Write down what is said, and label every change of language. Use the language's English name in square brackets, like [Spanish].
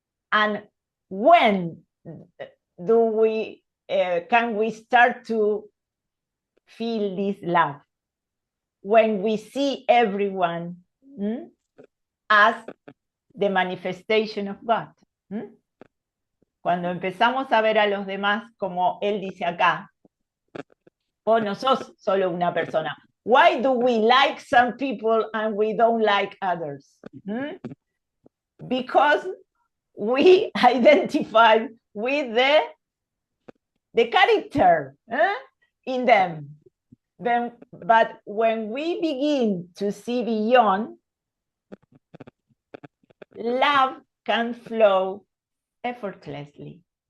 [English] And when do we can we start to feel this love? When we see everyone as the manifestation of God. [Spanish] Cuando empezamos a ver a los demás como él dice acá, vos no sos solo una persona. [English] Why do we like some people and we don't like others? Because we identify with the character in them. But when we begin to see beyond, love can flow effortlessly.